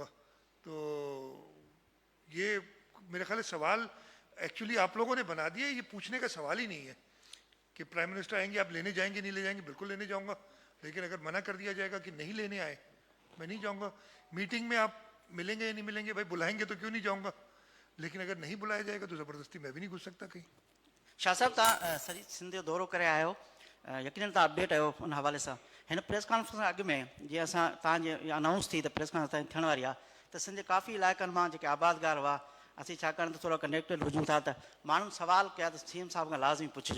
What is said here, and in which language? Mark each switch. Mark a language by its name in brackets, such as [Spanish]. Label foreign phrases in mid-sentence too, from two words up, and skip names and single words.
[Urdu] تو یہ میرے خیال ہے سوال ایکچولی آپ لوگوں نے بنا دیا, یہ پوچھنے کا سوال ہی نہیں ہے کہ [English] Prime Minister [Urdu] آئیں گے آپ لینے جائیں گے نہیں لے جائیں گے. بالکل لینے جاؤں گا, لیکن اگر منع کر دیا جائے گا کہ نہیں لینے آئے, میں نہیں جاؤں گا. میٹنگ میں آپ ملیں گے یا نہیں ملیں گے, بھائی بلائیں گے تو کیوں نہیں جاؤں گا, لیکن اگر نہیں بلایا جائے گا تو زبردستی میں بھی نہیں گھس سکتا کہیں. [Sindhi] शाह साहब तव्हां सॼी सिंध जो दौरो करे आया आहियो, यकीनन तव्हां अपडेट आहियो उन हवाले सां. हिन [English] press conference [Sindhi] खां अॻु में जीअं असां तव्हांजे अनाउंस थी त [English] press conference [Sindhi] थियण वारी आहे, त सिंध जे काफ़ी इलाइक़नि मां जेके आबादगार हुआ, असीं छाकाणि त थोरा कनेक्टेड हुजूं था, त माण्हुनि सवाल कया त सीएम साहिब खां लाज़मी पुछिजो.